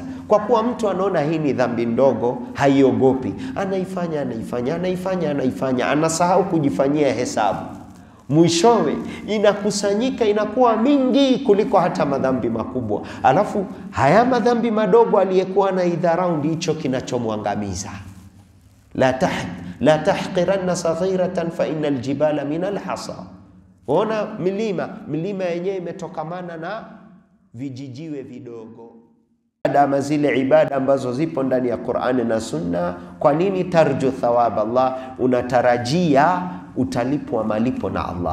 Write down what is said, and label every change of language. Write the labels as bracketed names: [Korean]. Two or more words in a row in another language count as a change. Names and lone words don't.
[Swahili] Kwa kuwa mtu anaona hii ni dhambi ndogo, haiogopi, anaifanya, anasahau kujifanyia hesabu. Mwishowe inakusanyika, inakuwa mingi kuliko hata madhambi makubwa. Alafu haya madhambi madogo aliyekuwa na idharau ndicho kinachomwangamiza. [Arabic] لا تحقرن صغيرة فإن الجبال من الحصى. [Swahili] Ona milima yenyewe imetokamana na vijijiwe vidogo. Adama zile ibada ambazo zipo ndani ya Qur'ani na Sunna, kwa nini [Arabic] ترجو ثواب الله? [Swahili] Unatarajia utalipwa malipo na Allah.